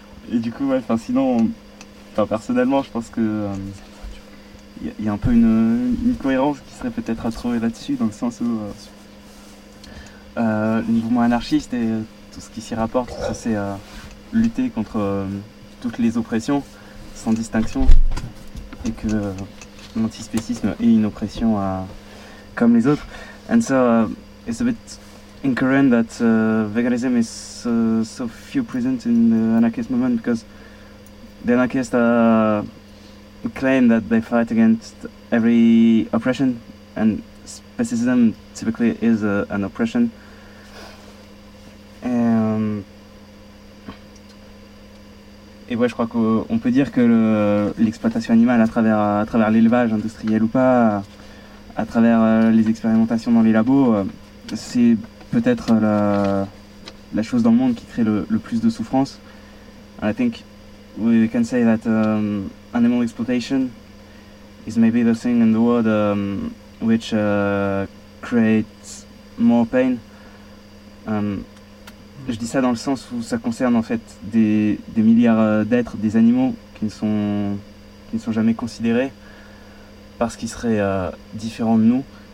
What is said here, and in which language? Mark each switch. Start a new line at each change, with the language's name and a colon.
French: Et du coup, ouais, sinon, personnellement, je pense que y a un peu une cohérence qui serait peut-être à trouver là-dessus, dans le sens où le mouvement anarchiste et tout ce qui s'y rapporte, ça, c'est lutter contre toutes les oppressions, sans distinction, et que l'antispécisme est une oppression comme les autres.
English: And so it's a bit incoherent that veganism is so few present in the anarchist movement, because the anarchists claim that they fight against every oppression, and specism typically is an oppression.
French: Et ouais, je crois qu'on peut dire que l'exploitation animale à travers l'élevage industriel ou pas, à travers les expérimentations dans les labos, c'est peut-être la chose dans le monde qui crée le plus de souffrance.
English: And I think we can say that animal exploitation is maybe the thing in the world which creates more pain.
French: Je dis ça dans le sens où ça concerne en fait des milliards d'êtres, des animaux qui ne sont jamais considérés parce qu'ils seraient différents de nous.